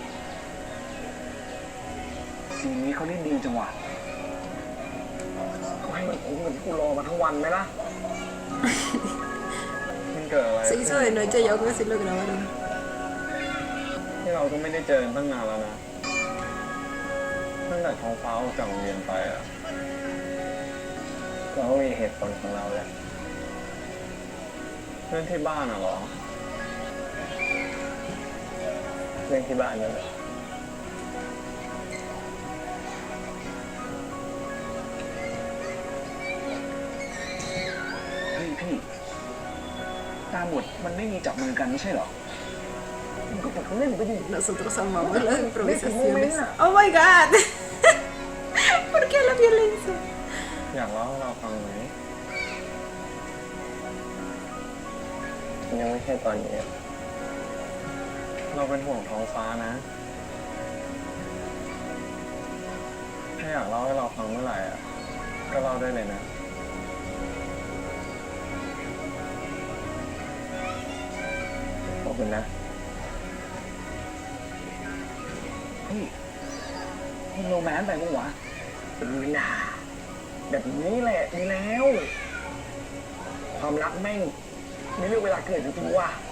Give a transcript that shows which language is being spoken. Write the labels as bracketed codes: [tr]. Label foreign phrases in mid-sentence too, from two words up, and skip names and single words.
[th] ซีนนี้เขาเล่นดีจังหวะกูให้ให้มันคุ้มกับที่กูรอมาทั้งวันไหมล่ะ มันเกิดอะไร [es] Se hizo de noche y aún así lo grabaron. [th] ที่เราก็ไม่ได้เจอกันตั้งนานแล้วนะตั้งแต่ท้องฟ้าออกจากโรงเรียนไปอะ เราก็มีเหตุผลของเราแหละเรื่องที่บ้านอะเหรอเรื่องที่บ้านนั่นแหละเฮ้ยพี่ตามบทมันไม่มีจับมือกันไม่ใช่เหรอมันก็แบบเล่นไปดิ [es] Nosotros amamos las improvisaciones. [en] Oh my god. [es] ¿Por qué la violencia? [th] อยากเล่าให้เราฟังไหมยังไม่ใช่ตอนนี้ เราเป็นห่วงท้องฟ้านะ ถ้าอยากเล่าให้เราฟังเมื่อไหร่อ่ะ ก็เล่าได้เลยนะ ขอบคุณนะ เฮ้ยมันโรแมนต์ไปปะวะน่าแบบนี้แหละดีแล้ว ความรักแม่งมีเรื่องเวลาเกิดจริงๆว่ะ